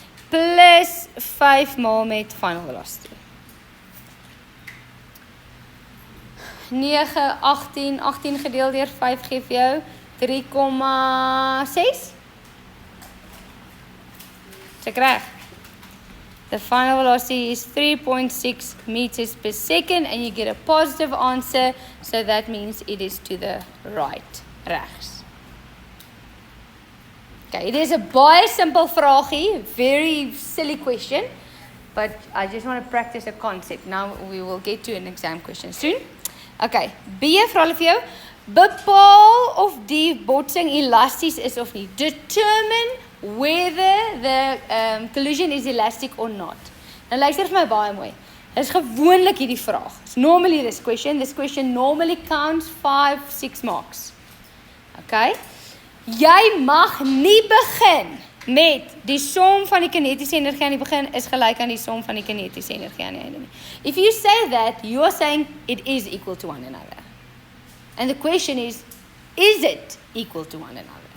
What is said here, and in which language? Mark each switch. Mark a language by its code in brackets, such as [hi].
[af] Plus 5 maal met final velocity. 9, 18, 18 gedeeld deur 5 gee vir jou 3,6. Check reg. [en] The final velocity is 3.6 meters per second and you get a positive answer, so that means it is to the right, regs. Okay, it is a [af] baie simple vraagie, [en] very silly question, but I just want to practice a concept. Now we will get to an exam question soon. [af] Okay, B vra hulle vir jou, bepaal of die botsing elasties is of nie. [en] Determine whether the collision is elastic or not. [af] Nou luister vir my baie mooi. Dit is gewoonlik hierdie vraag. [en] It's normally this question. This question normally counts 5, 6 marks. Okay? [af] Jy mag nie begin met die som van die kinetiese energie aan die begin is gelyk aan die som van die kinetiese energie aan die einde nie. [en] If you say that, you are saying it is equal to one another. And the question is it equal to one another?